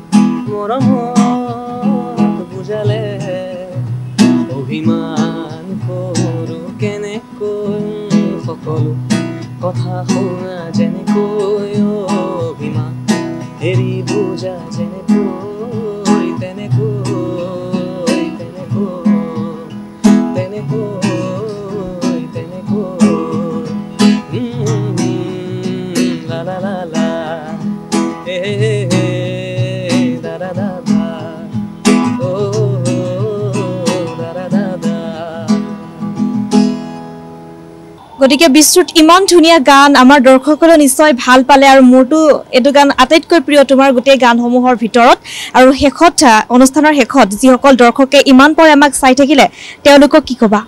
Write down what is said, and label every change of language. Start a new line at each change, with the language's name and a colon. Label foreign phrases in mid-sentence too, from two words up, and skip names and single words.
Assamese: মৰমত বুজালে অভিমান কৰো কেনেকৈ, সকলো কথা শুনা যেনেকৈ, অভিমান এৰি বুজা যেনেকৈ, তেনেকৈ তেনেকৈ তেনেকৈ তেনেকৈ, লা লা লা লা da da da da, oh da da da da. গতিকে বিশ্বত ইমান ধুনীয়া গান আমাৰ দৰ্শকসকলে নিশ্চয় ভাল পালে, আৰু মোৰতো এইটো গান আটাইতকৈ প্ৰিয় তোমাৰ গোটেই গানসমূহৰ ভিতৰত। আৰু শেষত অনুষ্ঠানৰ শেষত যিসকল দৰ্শকে ইমান পৰে আমাক চাই থাকিলে তেওঁলোকক কি ক'বা?